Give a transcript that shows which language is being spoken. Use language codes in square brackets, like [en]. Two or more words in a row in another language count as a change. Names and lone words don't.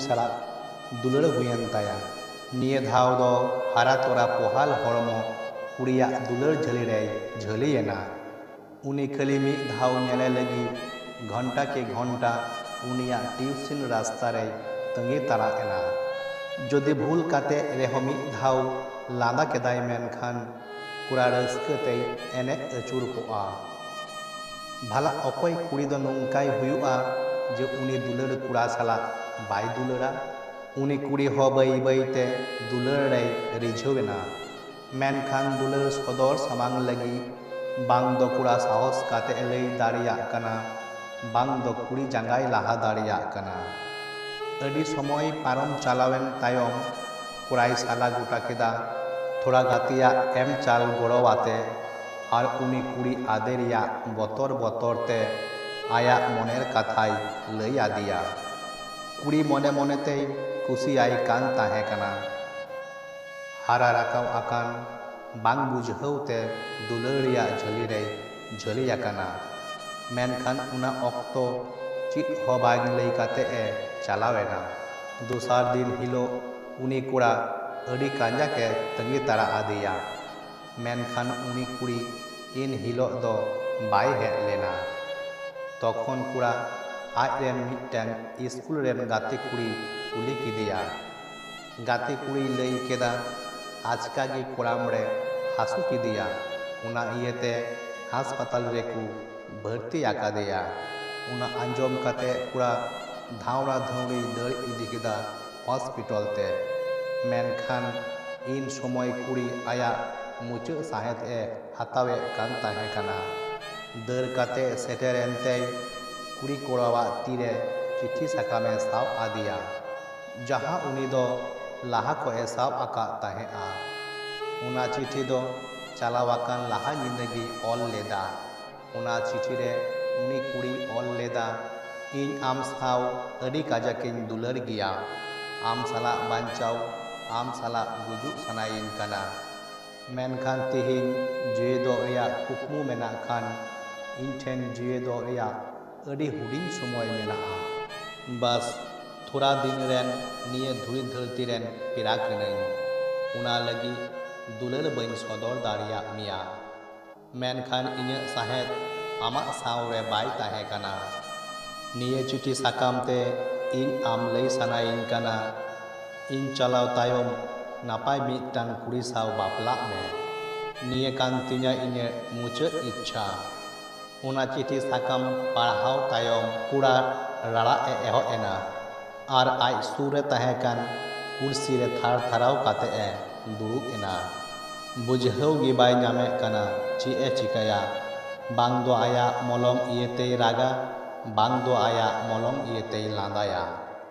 [sat] साला दुलार हुयेन ताया निये धाव दो हारा तोरा पोहाल हरमो कुड़िया दुलार झली रे झलीना उनी खाली मिद धाव नेले लगी [hi] घंटा के घंटा [sat] उनिया ट्यूशन रास्ता रे तंगी ताराएना जदि भूल काते रेहो मिद धाव लांदा केदाय मेनखान कुड़ा रस्कते एने अचुर कोआ भाला अकय कुड़ी दो नंकाय हुयुआ जे उनी दुलार कुड़ा साला बाय दुलारा उनी कुड़ी हो बाई बाईते दुलार रे रिझावेना मेनखान दुलार सदर सामांग लगी बांग दो कुड़ा साहस काते लई दाड़िया कना बांग दो कुड़ी जांगाय लाहा दाड़िया कना अडी समय पारम चालावेन तायम कुड़ाई साला गोटा केदा थोड़ा गातिया एम चाल गड़ोवाते और उनी कुड़ी आदेरिया बतर बतरते आया मनेर कथाय लई आदिया कुड़ी मने मनेते कुसियाई कान ताहे कना हारा राकाव आकान बांग बुझावते दुलारिया झली रे झलियाकाना मेनखान उना ऑक्तो चित हो बांग लई काते ए चालावेना दोसार दिन हिलो उनी कुड़ा अडी कांजा के तंगी तारा आदिया मेनखान उनी कुड़ी इन हिलो दो बाय हेज लेना तखन कुड़ा आज रेन मिदटांग स्कूल रेन गाते कुड़ी कुली किदिया गाते कुड़ी लई केदा आजका गे कोड़ाम रे हासु किदिया उना इयते हासपाताल रेकु भर्ती आकादेया उना आंजम काते कुड़ा धावड़ा धावड़ी दर इदी केदा हॉस्पिटल ते मेनखान इन समय कुड़ी आया मुचाद साहेद ए हातावे कान ताहे काना दर काते सेटेरेनते कुड़ी कोड़ावा तीरे चिट्ठी साकामे साव आदिया जहाँ उनी दो लाहा को ए साव आका ताहेआ उना चिट्ठी दो चालावाकान लाहा जिंदगी ऑल लेदा उना चिट्ठी रे उनी कुड़ी ऑल लेदा इन आम साव अडी काजाकिन दुलार गिया आम साला बांचाव आम साला गुजुक सनाइन काना मेनखान तिहिन जिये दो रेया कुकमु मेना खान इन ठेन जिये दो रेया अडी हुडिंग समय मेनाआ बस थोड़ा दिन रेन निये धुरी धरती रेन पेरा कनाई उना लगी दुलार बन सदर दाड़िया मिया मेनखान इन्या साहेद आमा साव रे बाय ताहे काना निये चिठी साकामते इन आम लई सनाइन काना इन चलाव तायम नापाय मिदटांग कुड़ी साव बापला में निये कान तिnya इन्या मुचाद इच्छा उना चिठी साकाम पढ़ाव तायम कुड़ा राड़ा एहो एना और आज सूरे ताहेकान कुर्सी रे थार थाराव काते ए दुरुब एना बुझाव गे बाय नामे काना ची ए चिकाया बांग दो आया मलम इयते रागा बांग दो आया मलम इयते लांदाया।